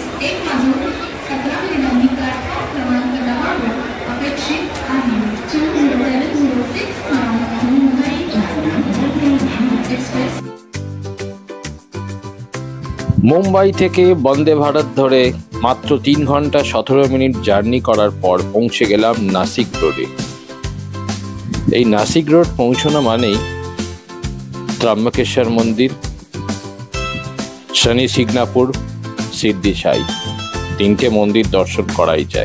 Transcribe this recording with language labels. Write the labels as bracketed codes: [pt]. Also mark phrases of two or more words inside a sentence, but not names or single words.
[mr] एक वाजून 17 मिनिटांनी प्लॅटफॉर्म क्रमांक 10 वर अपेक्षित आहे. [en] Train number 06 Mumbai Express. [bn] মুম্বাই থেকে বন্দে ভারত ধরে মাত্র 3 ঘন্টা 17 মিনিট জার্নি করার পর পৌঁছে গেলাম নাসিক রোডে। এই নাসিক রোড পৌঁছানো মানেই ত্রম্বকেশ্বর মন্দির, শনি সিগনাপুর, সিদ্ধি সাই, 3টে মন্দির দর্শন করাই যায়।